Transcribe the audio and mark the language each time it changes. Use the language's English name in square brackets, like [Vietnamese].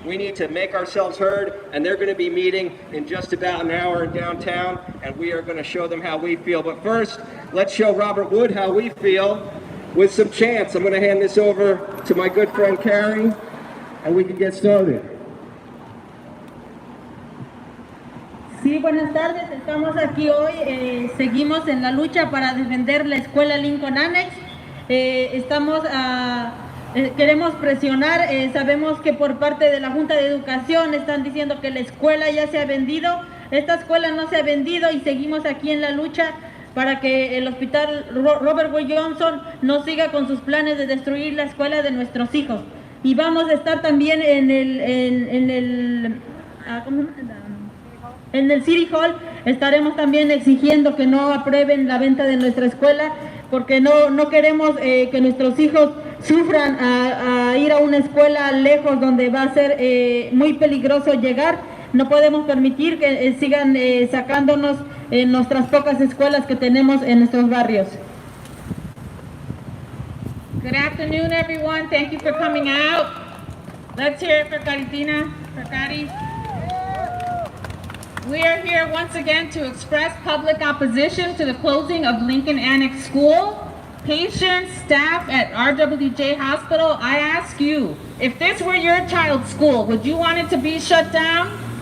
[English] We need to make ourselves heard, and they're going to be meeting in just about an hour in downtown, and we are going to show them how we feel. But first, let's show Robert Wood how we feel with some chants. I'm going to hand this over to my good friend Carrie, and we can get started. [Spanish] Sí, buenas tardes. Estamos aquí hoy, seguimos en la lucha para defender la escuela Lincoln Annex. Queremos presionar, sabemos que por parte de la Junta de Educación están diciendo que la escuela ya se ha vendido. Esta escuela no se ha vendido y seguimos aquí en la lucha para que el hospital Robert Wood Johnson no siga con sus planes de destruir la escuela de nuestros hijos. Y vamos a estar también en el City Hall, estaremos también exigiendo que no aprueben la venta de nuestra escuela, porque no queremos que nuestros hijos sufran a ir a una escuela lejos donde va a ser muy peligroso llegar. No podemos permitir que sigan sacándonos en nuestras pocas escuelas que tenemos en nuestros barrios. [English] Good afternoon, everyone. Thank you for coming out. Let's hear it for Caritina, for Cari. We are here once again to express public opposition to the closing of Lincoln Annex School. Patients, staff at RWJ Hospital, I ask you, if this were your child's school, would you want it to be shut down?